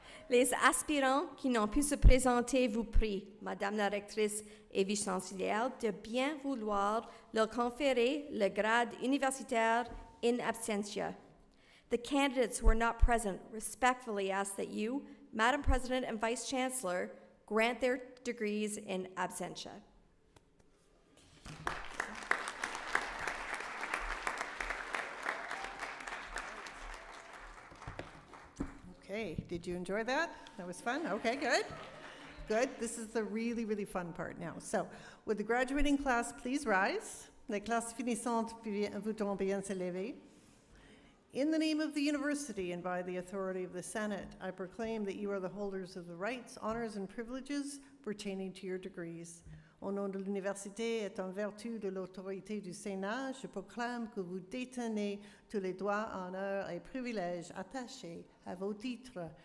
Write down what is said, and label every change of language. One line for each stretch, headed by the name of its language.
French: Les aspirants qui n'ont pu se présenter vous prient, Madame la rectrice et vice-chancelière, de bien vouloir leur conférer le grade universitaire in absentia.
English: The candidates who are not present respectfully ask that you, Madam President and Vice Chancellor, grant their degrees in absentia. Okay, did you enjoy that? That was fun? Okay, good. Good. This is the really, really fun part now. So, would the graduating class please rise?
French: Les classes finissantes voudront bien se lever.
English: In the name of the university and by the authority of the Senate, I proclaim that you are the holders of the rights, honors, and privileges pertaining to your degrees.
French: Au nom de l'université et en vertu de l'autorité du Sénat, je proclame que vous détenez tous les droits, honneurs et privilèges attachés à vos titres.